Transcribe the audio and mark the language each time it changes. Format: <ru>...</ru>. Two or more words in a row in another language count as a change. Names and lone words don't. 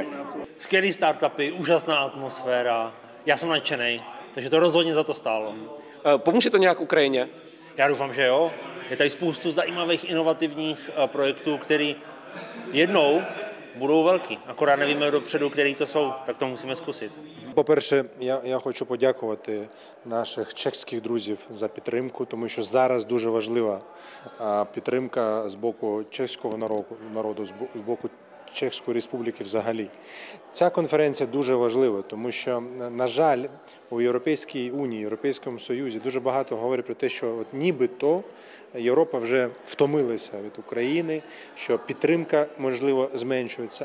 <cs>Skvělý startupy, úžasná atmosféra, já jsem nadšenej, takže to rozhodně za to stálo. Pomůže to nějak Ukrajině? Já doufám, že jo. Je tady spoustu zajímavých inovativních projektů, které jednou budou velký. Akorát nevíme dopředu, který to jsou, tak to musíme zkusit.</cs> <uk>По-перше, я хочу подякувати наших чеських друзів за підтримку, тому що зараз дуже важлива підтримка з боку чеського народу, з боку Чеської Республіки взагалі. Ця конференція дуже важлива, тому що, на жаль, у Європейській Унії, Європейському Союзі дуже багато говорять про те, що нібито Європа вже втомилася від України, що підтримка, можливо, зменшується.</uk>